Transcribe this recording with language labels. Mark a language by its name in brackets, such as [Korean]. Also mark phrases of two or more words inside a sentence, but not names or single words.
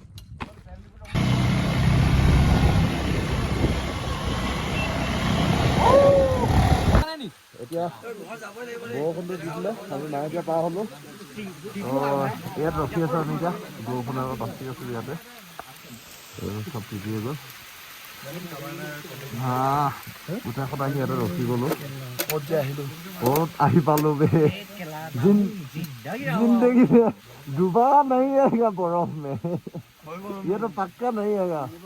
[Assamese] এতিয়া বৰষুণটো দিছিলে আমি মায়াদিয়া পাৰ হ'লোঁ ইয়াত ৰখি আছোঁ আমি এতিয়া বৰষুণৰ বাচি আছোঁ ইয়াতে চব তিতিয়ে গ'ল গোটেইখন আহি ইয়াতে ৰখি গ'লোঁ ক'ত আহি পালোঁ বে [Hindi] जिंदगी में दोबारा नहीं आएगा बर्फ में ये तो पक्का नहीं आएगा